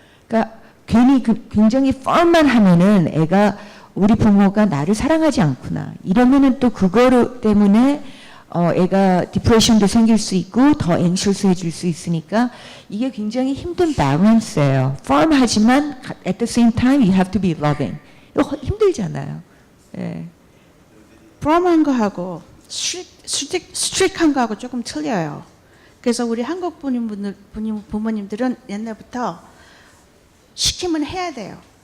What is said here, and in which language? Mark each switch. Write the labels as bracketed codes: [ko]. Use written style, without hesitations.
[ko] 그러니까 괜히 굉장히 firm만 하면은 애가 우리 부모가 나를 사랑하지 않구나. 이러면은 또 그거 때문에 애가 디프레션도 생길 수 있고 더 anxious해질 수 있으니까 이게 굉장히 힘든 balance예요. [en] firm하지만 at the same time you have to be loving. [ko] 이거 힘들잖아요. 예. firm한 거하고 스트릭한 거하고 조금 틀려요. 그래서 우리 한국 부모님들은 옛날부터 시키면 해야 돼요.